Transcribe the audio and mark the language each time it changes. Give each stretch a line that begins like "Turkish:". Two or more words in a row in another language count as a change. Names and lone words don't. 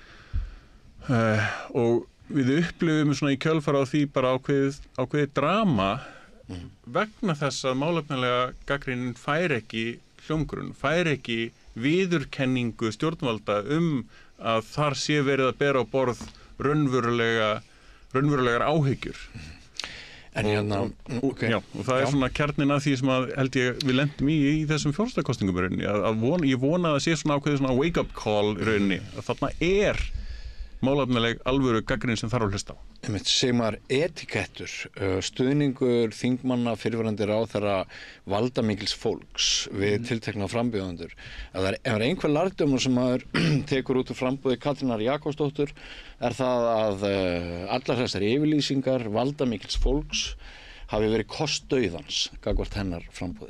Icelandic: Og við upplifum svona í kjölfar á því bara ákveðið drama vegna þess að málefnalega gagnrýnin fær ekki hljómgrunn, fær ekki viðurkenningu stjórnvalda að þar sé verið að bera á borð raunverulegar áhyggjur. Og það er svona kjarnin að því sem að held ég við lendum í þessum forsetakosningum í rauninni, ég vona að það sé svona ákveðið svona
English: wake up call
Icelandic: í rauninni, að þarna er málefnaleg alvöru gagnrýni sem þarf að hlusta á. Sigmar, etikettur, stuðningur þingmanna fyrrverandi ráðherra valdamikils fólks við tiltekna frambjóðendur. Ef það er einhver lærdómur sem maður tekur út úr frambúði Katrínar Jakobsdóttur er það að allar þessar yfirlýsingar valdamikils fólks hafi verið kostdauðans gagnvart hennar frambúði.